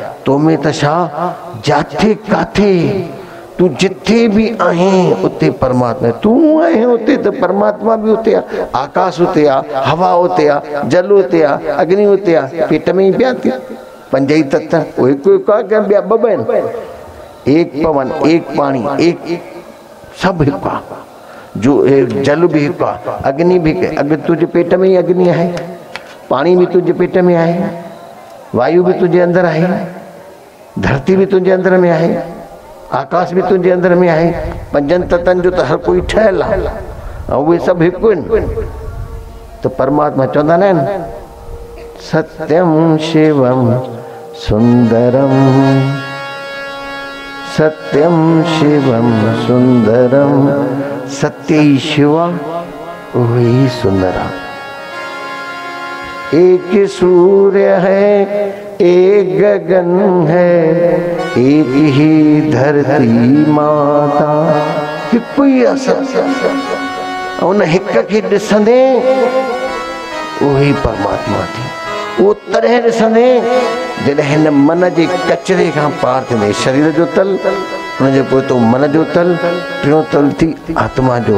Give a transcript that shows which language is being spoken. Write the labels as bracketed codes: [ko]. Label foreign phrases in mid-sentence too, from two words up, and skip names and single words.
[sd] तो में त छा, जाथे काथे तू जिथे भी आहीं उते परमात्मा, तू आहे उते त परमात्मा भी उते आहे। आकाश उते आहे, हवा उते आहे, जल उते आहे, अग्नि उते आहे, पेट में ही पिया थी। पंज ही तत्व उहे हिकु आहे, क्या ॿिया ॿ आहिनि? [hi] एक पवन, एक पानी, [sd] एक सभु हिकु आहे। जो जल भी हिकु आहे, अग्नि भी, अग्नि तुझे पेट में ही अग्नि आहे, पानी भी तुझे पेट में आहे, वायु भी तुझे अंदर आहे, धरती भी तुझे अंदर में आहे, आकाश भी तुझे अंदर में आहे। पंजन तत्वनि जो त हर कोई ठहियल आहे ऐं उहे सभु हिकु आहिनि। त परमात्मा चवंदा आहिनि [sa] सत्यम शिवम सुंदरम, सत्यम शिवम सुंदरम, [hi] सत्य ही शिव वही सुंदर। एक सूर्य है, एक गगन है, एक ही धरती माता। [sd] हिकु ही आहे, उन हिक खे ॾिसंदे उहे परमात्मा थी। उहो तॾहिं ॾिसंदे जॾहिं हिन मन जे कचरे खां पार थींदे। शरीर जो तल, उनजे पोइ तो मन जो तल, टियों तल थी आत्मा जो।